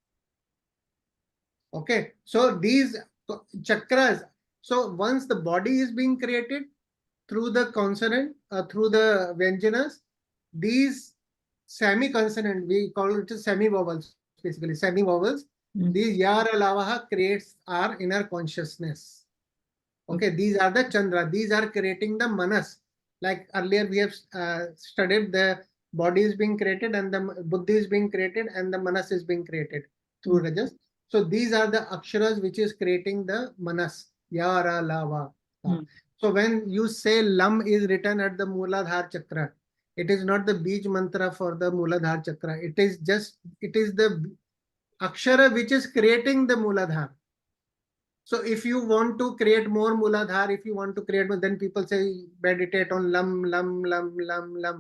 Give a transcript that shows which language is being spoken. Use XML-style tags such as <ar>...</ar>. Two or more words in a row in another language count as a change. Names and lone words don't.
<en>Okay, so these chakras, so once the body is being created through the consonant, through the vyanjanas, these semi-consonant, we call it semi-vowels, basically semi-vowels, these</en> <sa>yar alavaha</sa> <en>creates our inner consciousness. Okay, these are the chandra, these are creating the manas. Like earlier we have studied, the body is being created and the buddhi is being created and the manas is being created through rajas. So these are the aksharas which is creating the manas,</en> <sa>ya, ra, la, va, ha.</sa> <en>So when you say lam is written at the Mooladhara chakra, it is not the</en> <sa>beej mantra</sa> <en>for the Mooladhara chakra. It is the akshara which is creating the Mooladhara. So if you want to create more Mooladhara, if you want to create more, then people say meditate on lam, lam, lam, lam, lam.</en>